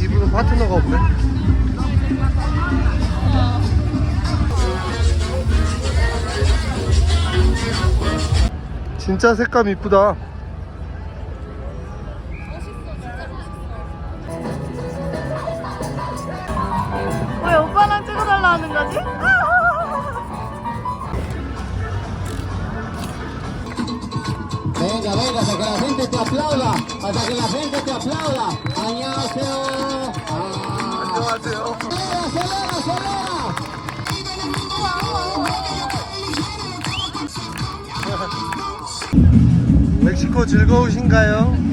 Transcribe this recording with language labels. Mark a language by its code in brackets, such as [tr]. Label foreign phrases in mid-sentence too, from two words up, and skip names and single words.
[ko] 이분은 파트너가 없네. 진짜 색감 이쁘다. 왜 오빠랑 찍어달라 하는 거지? [es] Venga, venga, hasta que la gente te aplauda. Hasta que la gente te aplauda. [ko] 안녕하세요. 안녕하세요. [es] Acelera, acelera. [ko] 멕시코 즐거우신가요?